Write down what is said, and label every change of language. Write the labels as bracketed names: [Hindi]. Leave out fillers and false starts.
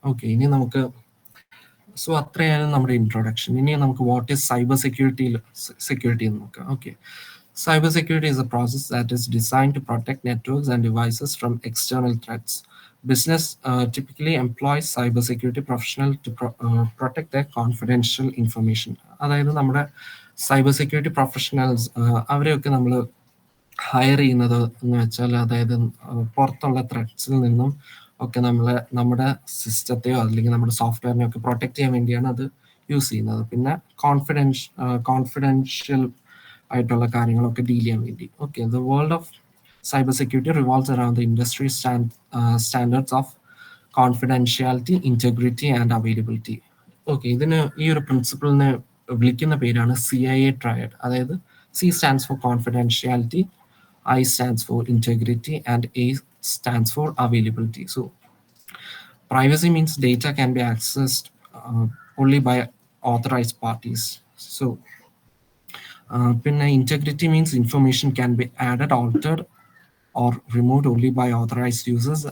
[Malayalam] Okay, ഇനി നമുക്ക് so അത്രയാണ് നമ്മുടെ ഇൻട്രൊഡക്ഷൻ. ഇനി നമുക്ക് വാട്ട് ഈസ് സെക്യൂരിറ്റി എന്ന് നോക്കാം. [English] Okay, cyber security is a process that is designed to protect networks and devices from external threats. Business typically employs cybersecurity professionals to protect their confidential information. [Malayalam] അതായത് നമ്മുടെ cyber security professionals അവരെയൊക്കെ നമ്മൾ higher ചെയ്യുന്നത് എന്ന് വെച്ചാൽ, അതായത് പുറത്തുള്ള ത്രെറ്റ്സിൽ നിന്നും ഒക്കെ നമ്മുടെ സിസ്റ്റത്തെയോ അല്ലെങ്കിൽ നമ്മുടെ സോഫ്റ്റ്വെയറിനെയോ ഒക്കെ പ്രൊട്ടക്ട് ചെയ്യാൻ വേണ്ടിയാണ് അത് യൂസ് ചെയ്യുന്നത്. പിന്നെ കോൺഫിഡൻഷ്യൽ ആയിട്ടുള്ള കാര്യങ്ങളൊക്കെ ഡീൽ ചെയ്യാൻ വേണ്ടി. [English] Okay, the world of cyber security revolves around the industry standards of confidentiality, integrity and availability. [Malayalam] Okay, ഈ ഒരു പ്രിൻസിപ്പിളിനെ വിളിക്കുന്ന പേരാണ് CIA ട്രയഡ്. അതായത് [English] C stands for confidentiality, I stands for integrity, and A stands for availability. So privacy means data can be accessed only by authorized parties. So [Malayalam] പിന്നെ [English] integrity means information can be added, altered, or removed only by authorized users.